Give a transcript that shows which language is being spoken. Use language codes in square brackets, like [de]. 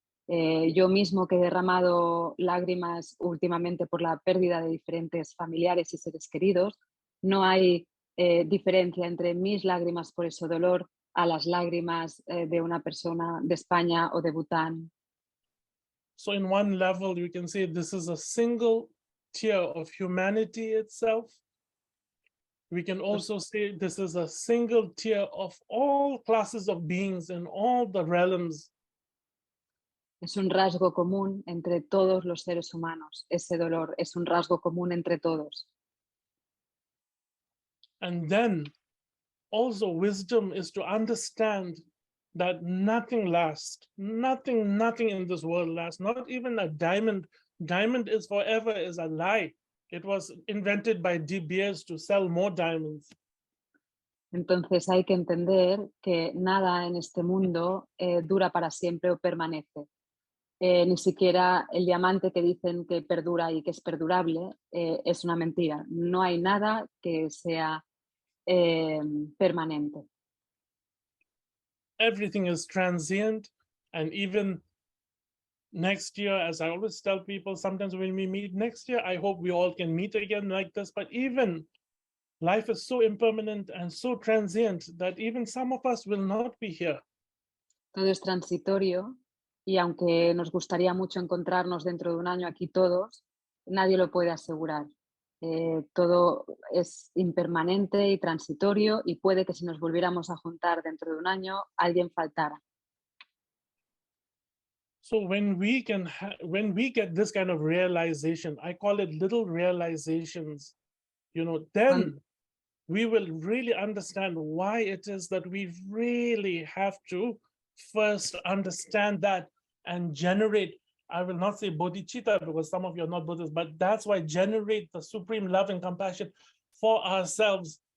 [es] Yo mismo que he derramado lágrimas últimamente por la pérdida de diferentes familiares y seres queridos, no hay diferencia entre mis lágrimas por ese dolor a las lágrimas de una persona de España o de Bután. [en] So in one level, you can say this is a single tear of humanity itself. We can also say this is a single tear of all classes of beings in all the realms. [es] Es un rasgo común entre todos los seres humanos. Ese dolor es un rasgo común entre todos. [en] And then also wisdom is to understand that nothing lasts, nothing in this world lasts, not even a diamond. Diamond is forever is a lie. It was invented by De Beers to sell more diamonds. [es] Entonces hay que entender que nada en este mundo dura para siempre o permanece. Ni siquiera el diamante que dicen que perdura y que es perdurable es una mentira. No hay nada que sea permanente. [en] Everything is transient, and even next year, as I always tell people, sometimes when we meet next year, I hope we all can meet again like this, but even life is so impermanent and so transient that even some of us will not be here. [es] Todo es transitorio, y aunque nos gustaría mucho encontrarnos dentro de un año aquí todos, nadie lo puede asegurar. Todo es impermanente y transitorio, y puede que si nos volviéramos a juntar dentro de un año, alguien faltara. [en] So when we get this kind of realization, I call it little realizations, then we will really understand why it is that we really have to first understand that and generate, I will not say bodhicitta because some of you are not Buddhists, but that's why generate the supreme love and compassion for ourselves.